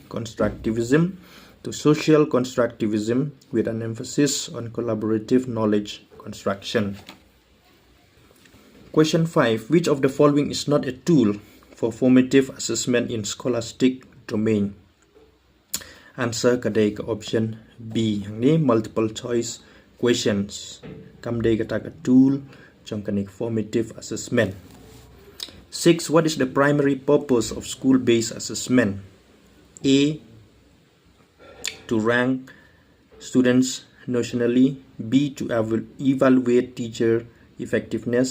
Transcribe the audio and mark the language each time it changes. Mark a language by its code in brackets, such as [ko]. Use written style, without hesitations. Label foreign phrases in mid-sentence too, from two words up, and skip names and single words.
[en] Constructivism to social constructivism with an emphasis on collaborative knowledge construction. Question 5. Which of the following is not a tool for formative assessment in scholastic domain? [kha] Answer kadai option B. [en] Ni multiple choice questions. [kha] Kamdai kata ka tool trong kanik [en] formative assessment. 6. What is the primary purpose of school-based assessment? A. To rank students notionally. B. To evaluate teacher effectiveness.